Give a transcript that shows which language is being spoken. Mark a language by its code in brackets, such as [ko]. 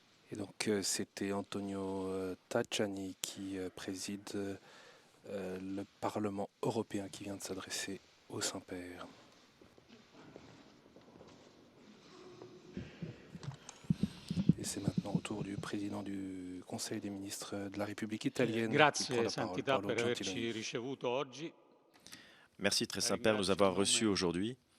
[fr] Et donc c'était Antonio Tajani qui préside le Parlement européen qui vient de s'adresser au Saint-Père. Et c'est maintenant au tour du président du Conseil des ministres de la République italienne. [it] Grazie Santità per averci ricevuto oggi. [fr] Merci Très Saint-Père de nous avoir reçus aujourd'hui.